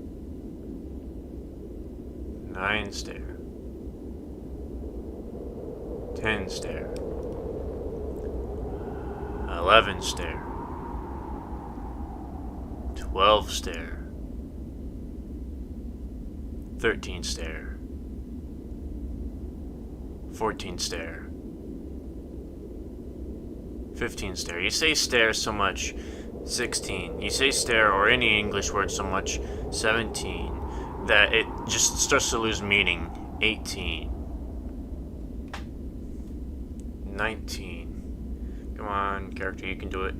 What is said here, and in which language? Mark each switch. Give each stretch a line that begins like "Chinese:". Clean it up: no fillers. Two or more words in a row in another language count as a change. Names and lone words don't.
English: nine stair, 10 stair, 11 stair, 12 stair, 13 stair, 14 stair, 15 stair. You say stair so much, 16. You say stair or any English word so much, 17, that it just starts to lose meaning, 18. 19. Come on, character, you can do it.